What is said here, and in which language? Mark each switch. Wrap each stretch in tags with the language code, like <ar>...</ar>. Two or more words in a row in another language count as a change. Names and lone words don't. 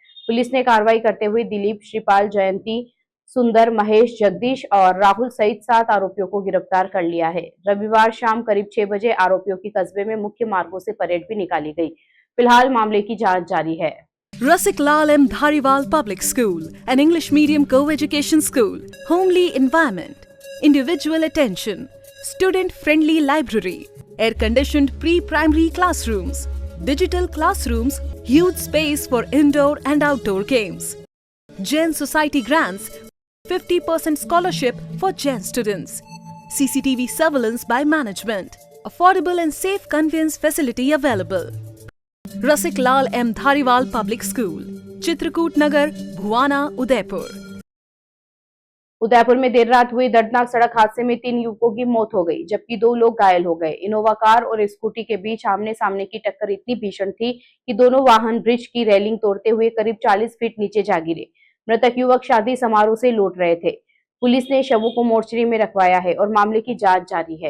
<hi>पुलिस ने कार्रवाई करते हुए दिलीप, श्रीपाल, जयंती, सुंदर, महेश, जगदीश और राहुल सहित 7 आरोपियों को गिरफ्तार कर लिया है। रविवार शाम करीब 6 बजे आरोपियों की कस्बे में मुख्य मार्गों से परेड भी निकाली गई। फिलहाल मामले की जांच जारी है।</hi> <en>Rasik Lal M. Dhariwal Public School, an English medium co-education school, homely environment, individual attention, student-friendly library, air-conditioned pre-primary classrooms, digital classrooms, huge space for indoor and outdoor games. Jain Society grants 50% scholarship for Jain students. CCTV surveillance by management. Affordable and safe conveyance facility available. Rasik Lal M. Dhariwal Public School, Chitrakoot Nagar, Bhuwana, Udaipur.</en> <hi>उदयपुर में देर रात हुए दर्दनाक सड़क हादसे में 3 युवकों की मौत हो गई, जबकि 2 लोग घायल हो गए। इनोवा कार और स्कूटी के बीच आमने सामने की टक्कर इतनी भीषण थी कि दोनों वाहन ब्रिज की रेलिंग तोड़ते हुए करीब 40 फीट नीचे जा गिरे। मृतक युवक शादी समारोह से लौट रहे थे। पुलिस ने शवों को मोर्चरी में रखवाया है और मामले की जांच जारी है।</hi>